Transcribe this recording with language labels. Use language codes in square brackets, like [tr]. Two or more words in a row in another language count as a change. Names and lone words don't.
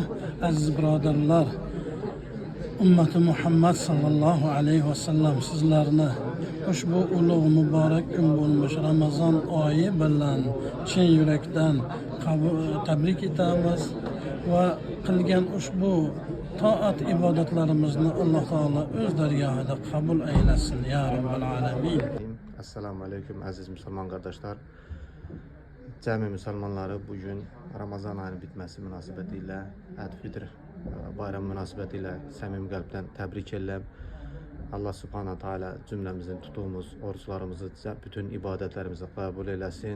[uz] Aziz birodarlar, ummati Muhammad [ar] صلى الله عليه وسلم [uz] sizlarni ushbu ulug' muborak kun bo'lmish Ramazon oyi bilan chin yurakdan tabrik etamiz va qilgan ushbu toat ibodatlarimizni Alloh taolo o'z dargohida qabul aylasin [ar] يا رب العالمين. السلام عليكم [tr] aziz Müslüman kardeşler. [az] Cəmi müsəlmanları bugün Ramazan ayının bitməsi münasibətilə Eid-Fitr bayram münasibətilə səmimi qəlbdən təbrik edirəm. [ar] الله سبحانه تعالى [az] cümləmizin tutduğumuz oruçlarımızı, bütün ibadətlərimizi qəbul eləsin.